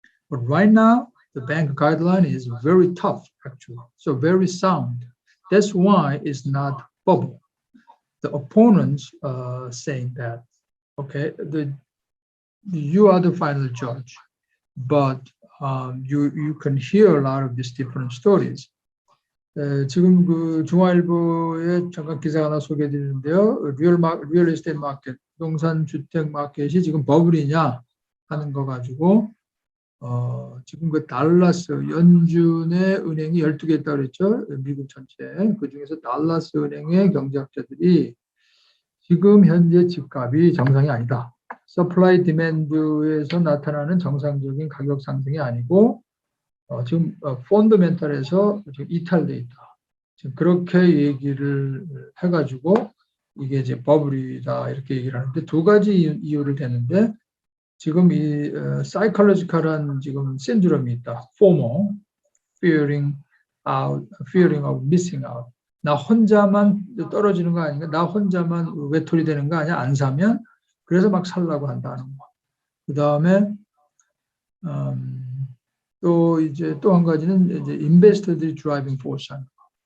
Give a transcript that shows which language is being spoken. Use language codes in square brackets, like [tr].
[en] But right now, the bank guideline is very tough, actually, so very sound. That's why it's not bubble. The opponents saying that, okay, you are the final judge, but you can hear a lot of these different stories. [ko] 지금 그 중앙일보에 잠깐 기사 하나 소개해드리는데요. 리얼 에스테이트 마켓, 부동산 주택 마켓이 지금 버블이냐 하는 거 가지고 지금 그 달라스 연준의 은행이 12개 있다고 그랬죠. 미국 전체. 그중에서 달라스 은행의 경제학자들이 지금 현재 집값이 정상이 아니다. 서플라이 디맨드에서 나타나는 정상적인 가격 상승이 아니고 지금 펀더멘털에서 지금 이탈돼 있다. 지금 그렇게 얘기를 해가지고 이게 이제 버블이다 이렇게 얘기를 하는데 두 가지 이유를 대는데 지금 이 사이콜로지컬한 지금 신드롬이 있다. [en] FOMO, fearing of missing out. [ko] 나 혼자만 떨어지는 거 아닌가? 나 혼자만 외톨이 되는 거 아니야? 안 사면 그래서 막 살라고 한다는 거. 그 다음에 또 이제 또 한 가지는 이제 인베스터들이 드라이빙 포스하는 거.